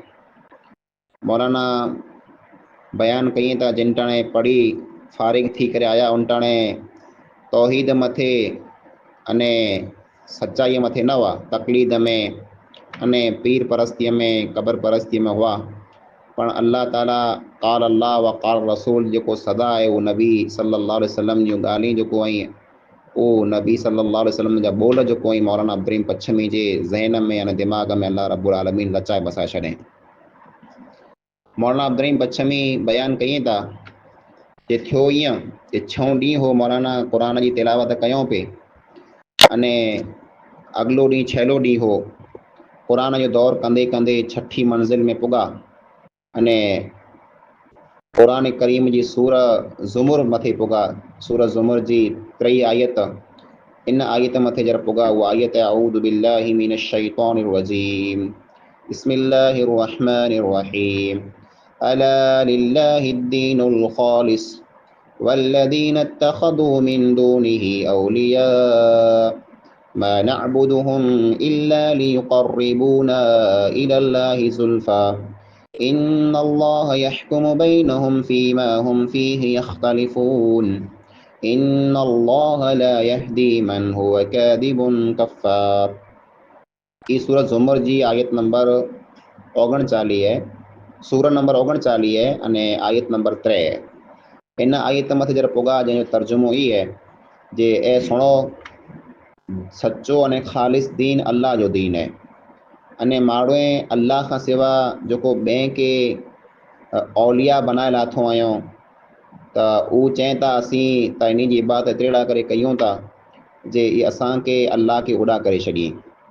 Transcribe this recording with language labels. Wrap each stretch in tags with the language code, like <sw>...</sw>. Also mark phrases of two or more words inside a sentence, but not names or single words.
<sd>मौलाना बयान कई था, जिन टाणे पढ़ी फारिग थी करे आया उन टाणे तौहीद मथे अने सचाईअ मथे न हुआ, तक़लीद में अने पीर परस्तीअ में, क़बर परस्तीअ में हुआ। पण अल्लाह ताला</sd> <ar>قال الله وقال رسول</ar> <sd>जेको सदा आहे उहो नबी</sd> <ar>صلى الله عليه وسلم</ar> <sd>जूं ॻाल्हियूं जेको आई उहो नबी</sd> <ar>صلى الله عليه وسلم</ar> <sd>जा बोल जेको आई मौलाना अब्दुल बच्चमी जे ज़हन में अने दिमाग़ में</sd> <ar>الله رب العالمين</ar> <sd>लचाए बसाए छॾियईं। मौलाना अब्दुल बच्चमी बयान कई था, जे थियो ईअं जे 6 ॾींहं हो मौलाना क़ुरान जी तिलावत कयूं पे अने अॻिलो ॾींहुं 6 ॾींहुं हो क़ुरान जो दौर कंदे कंदे 6 मंज़िल में पुॻा अने क़ुरान करीम जी सूर ज़ुमुर मथे पुॻा। सूर ज़ुमुर जी 3 आयत, इन आयत मथे जर पुॻा उहा आयत</sd> <ar>أعوذ بالله من الشيطان الرجيم بسم الله الرحمن الرحيم ألا لله الدين الخالص والذين اتخذوا من دونه أولياء ما نعبدهم إلا ليقربونا إلى الله زلفى إن الله يحكم بينهم فيما هم فيه يختلفون إن الله لا يهدي من هو كاذب كفار.</ar> <sd>ई सूरत ज़ुमर जी आयत नंबर 39 है, सूरत नंबर 39 है अने आयत नंबर 3 है। इन आयत मथे जर पुॻा जंहिंजो तर्जुमो ई है, जे ए सुणो सच्चो अने ख़ालिस दीन अल्लाह जो दीन है अने माण्हू अल्लाह खां सिवा जेको ॿिए के औलिया बनाए लाथो आहियूं त उहो चवनि था असीं त इन जी इबादत अहिड़ा करे कयूं था जे असांखे अल्लाह खे उॾा करे छॾियईं।</sd>